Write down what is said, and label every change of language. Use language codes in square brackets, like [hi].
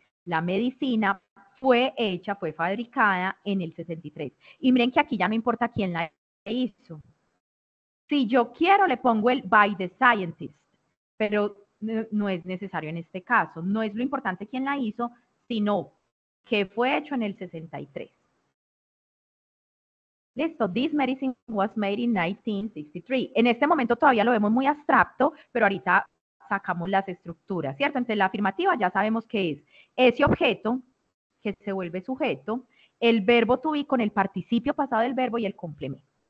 [es] La medicina fue hecha, fue fabricada en el 63. Y miren que aquí ya no importa quién la hizo. Si yo quiero, le pongo el [en] by the scientist, [es] pero no es necesario en este caso. No es lo importante quién la hizo, sino que fue hecho en el 63. [en] Listo, this medicine was made in 1963. [es] En este momento todavía lo vemos muy abstracto, pero ahorita sacamos las estructuras, ¿cierto? Entonces la afirmativa ya sabemos que es ese objeto que se vuelve sujeto, el verbo to be con el participio pasado del verbo y el complemento.